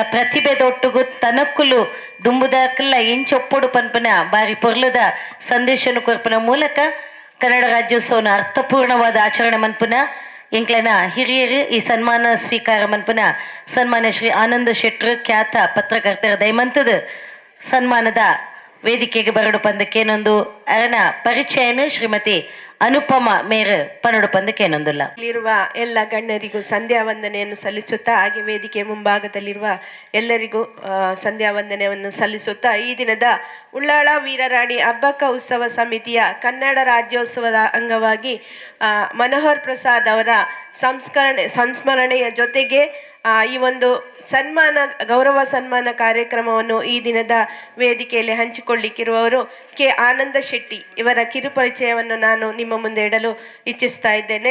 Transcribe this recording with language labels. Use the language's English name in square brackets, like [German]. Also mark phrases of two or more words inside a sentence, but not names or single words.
[Tulu] ಪ್ರತಿಭೆದೊಟ್ಟುಗು ತನಕ್ಕುಲು ದುಂಬುದಕ್ಕಲ್ಲ ಇಂಚೊಪ್ಪುಡು ಪನ್ಪನ ಬಾರಿ ಪೊರ್ಲುದ ಸಂದೇಶನು ಕೊರ್ಪನ ಮೂಲಕ ಕನ್ನಡ ರಾಜ್ಯೋತ್ಸವನ ಅರ್ಥಪೂರ್ಣವಾದ ಆಚರಣೆ ಮನ್ಪುನ ಎಂಕ್ಲನ ಹಿರಿಯರು ಈ ಸನ್ಮಾನ ಸ್ವೀಕಾರ ಮನ್ಪುನ ಸನ್ಮಾನ್ಯ ಶ್ರೀ ಆನಂದ ಶೆಟ್ರು ಖ್ಯಾತ ಪತ್ರಕರ್ತರ ದೈಮಂತದ ಸನ್ಮಾನದ ವೇದಿಕೆಗೆ ಬರಡು ಪಂದಕ್ಕೇನೊಂದು ಅರನ ಪರಿಚಯನು ಶ್ರೀಮತಿ ಅನುಪಮ ಮೇರ್ ಪನ್ನಡು ಪಂದಕ್ಕೇನೊಂದುಲ್ಲ. [Kannada] ಇಲ್ಲಿರುವ ಎಲ್ಲ ಗಣ್ಯರಿಗೂ ಸಂಧ್ಯಾ ವಂದನೆಯನ್ನು ಸಲ್ಲಿಸುತ್ತಾ, ಹಾಗೆ ವೇದಿಕೆ ಮುಂಭಾಗದಲ್ಲಿರುವ ಎಲ್ಲರಿಗೂ ಸಂಧ್ಯಾ ವಂದನೆಯನ್ನು ಸಲ್ಲಿಸುತ್ತಾ, ಈ ದಿನದ ಉಳ್ಳಾಳ ವೀರರಾಣಿ ಅಬ್ಬಕ್ಕ ಉತ್ಸವ ಸಮಿತಿಯ ಕನ್ನಡ ರಾಜ್ಯೋತ್ಸವದ ಅಂಗವಾಗಿ ಮನೋಹರ್ ಪ್ರಸಾದ್ ಅವರ ಸಂಸ್ಮರಣೆಯ ಜೊತೆಗೆ ಈ ಒಂದು ಗೌರವ ಸನ್ಮಾನ ಕಾರ್ಯಕ್ರಮವನ್ನು ಈ ದಿನದ ವೇದಿಕೆಯಲ್ಲಿ ಹಂಚಿಕೊಳ್ಳಿಕ್ಕಿರುವವರು ಕೆ ಆನಂದ ಶೆಟ್ಟಿ ಇವರ ಕಿರುಪರಿಚಯವನ್ನು ನಾನು ನಿಮ್ಮ ಮುಂದೆ ಇಡಲು ಇಚ್ಛಿಸ್ತಾ ಇದ್ದೇನೆ.